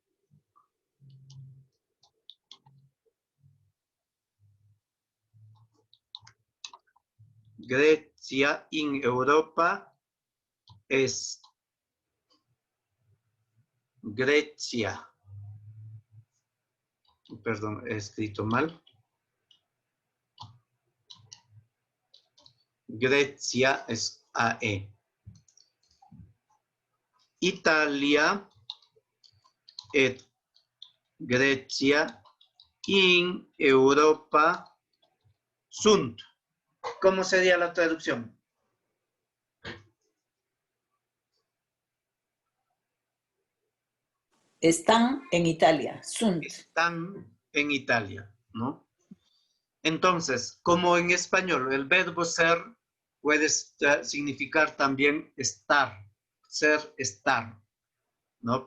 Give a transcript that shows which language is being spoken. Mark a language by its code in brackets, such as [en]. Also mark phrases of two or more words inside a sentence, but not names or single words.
[la] Grecia in Europa es Grecia. [es] Perdón, he escrito mal. Grecia es AE. [la] Italia et Grecia in Europa sunt. [es] ¿Cómo sería la traducción? Están en Italia, sunt. Están en Italia, ¿no? Entonces, como en español, el verbo ser puede significar también estar, ser, estar, ¿no?